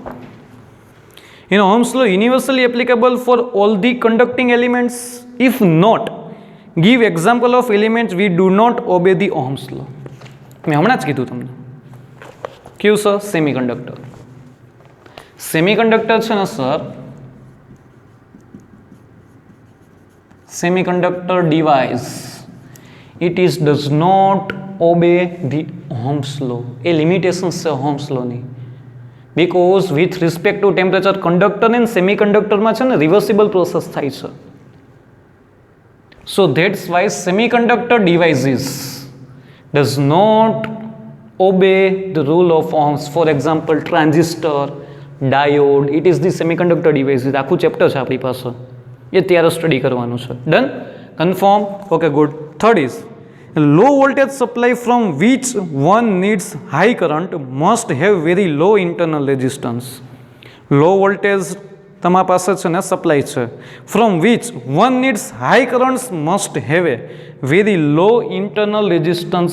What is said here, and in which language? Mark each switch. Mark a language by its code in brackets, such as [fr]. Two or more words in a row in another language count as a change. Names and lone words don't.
[en] Ohm's law universally applicable for all the conducting elements? If not, give example of elements we do not obey the Ohm's law. [gu] મેં હમણાં જ કીધું તમને. કયું સર? [en] semi conductor. semi conductor [gu] છે ને સર, [en] semiconductor device, it is does not obey the Ohm's law. [gu] એ limitations છે Ohm's law ની, [en] because with respect to temperature conductor and semiconductor [gu] માં છે ને [en] reversible process [gu] થાય છે. [en] So that's why semiconductor devices does not obey the rule of Ohm's. For example, transistor, diode, it is the semiconductor devices. [gu] આખું ચેપ્ટર છે આપણી પાસે, એ ત્યારે સ્ટડી કરવાનું છે. [en] Done. Confirm? Okay good. Third is low voltage supply from which one needs high current must have very low internal resistance. low voltage [gu] તમારા પાસે છે ને સપ્લાય છે, [en] from which one needs high currents must have a very low internal resistance.